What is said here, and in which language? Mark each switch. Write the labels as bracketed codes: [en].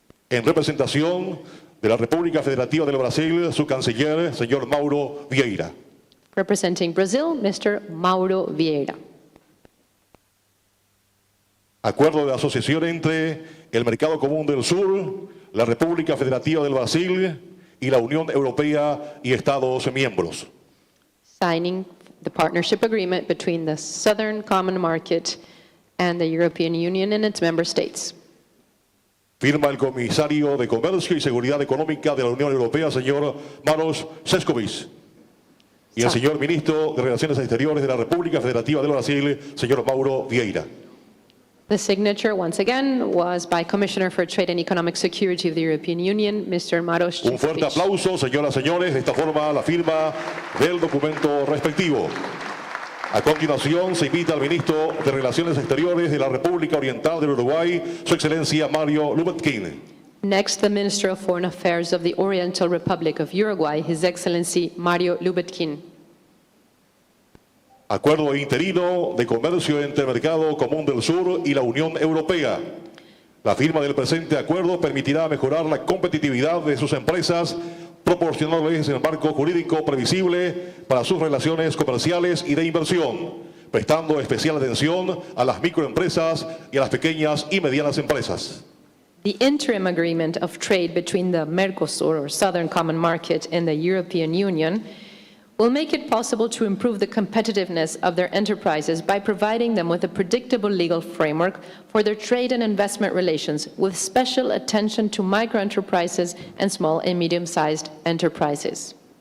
[es] En representación de la República Federativa del Brasil, su canciller, señor Mauro Vieira. [en] Representing Brazil, Mr. Mauro Vieira. [es] Acuerdo de asociación entre el Mercado Común del Sur, la República Federativa del Brasil y la Unión Europea y Estados miembros. [en] Signing the partnership agreement between the Southern Common Market and the European Union and its member states. [es] Firma el comisario de Comercio y Seguridad Económica de la Unión Europea, señor Maros Šefčovič. Y el señor ministro de Relaciones Exteriores de la República Federativa del Brasil, señor Mauro Vieira. [en] The signature, once again, was by Commissioner for Trade and Economic Security of the European Union, Mr. Maros [es] Un fuerte [en] Šefčovič. [es] aplauso, señoras y señores. De esta forma, la firma del documento respectivo. A continuación, se invita al ministro de Relaciones Exteriores de la República Oriental del Uruguay, su excelencia Mario Lubetkin. [en] Next, the Minister of Foreign Affairs of the Oriental Republic of Uruguay, His Excellency Mario Lubetkin. [es] Acuerdo interino de comercio entre el Mercado Común del Sur y la Unión Europea. La firma del presente acuerdo permitirá mejorar la competitividad de sus empresas, proporcionándoles el marco jurídico previsible para sus relaciones comerciales y de inversión, prestando especial atención a las microempresas y a las pequeñas y medianas empresas. [en] The interim agreement of trade between the Mercosur, or Southern Common Market, and the European Union will make it possible to improve the competitiveness of their enterprises by providing them with a predictable legal framework for their trade and investment relations, with special attention to microenterprises and small and medium-sized enterprises.